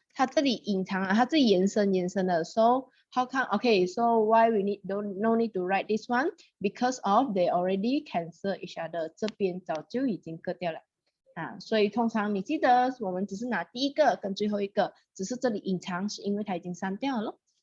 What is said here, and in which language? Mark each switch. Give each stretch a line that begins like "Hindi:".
Chinese: 它这里隐藏了，它这里延伸的。
English: So how come? Okay, so why we no need to write this one? Because of they already cancel each other。
Chinese: 这边早就已经割掉了。所以通常你记得我们只是拿第一个跟最后一个，只是这里隐藏是因为它已经删掉了。